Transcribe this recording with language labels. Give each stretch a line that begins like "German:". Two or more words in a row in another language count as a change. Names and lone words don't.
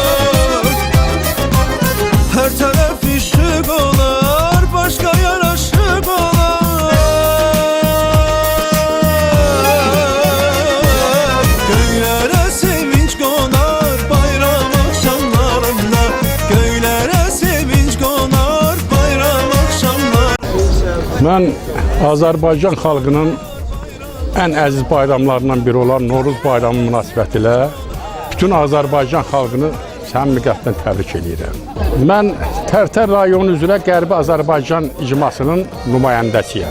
Turkish: Her taraf ışık olar, başka yaraşık olar. Köylere sevinç konar bayram akşamlarında. Köylere sevinç konar bayram akşamlarında.
Azerbaijani: Mən Azərbaycan xalqının ən əziz bayramlarından biri olan Novruz bayramı münasibətilə bütün Azərbaycan xalqını səmimi qəlbdən təbrik edirəm. Mən Tərtər rayonu üzrə Qərbi Azərbaycan icmasının nümayəndəsiyəm.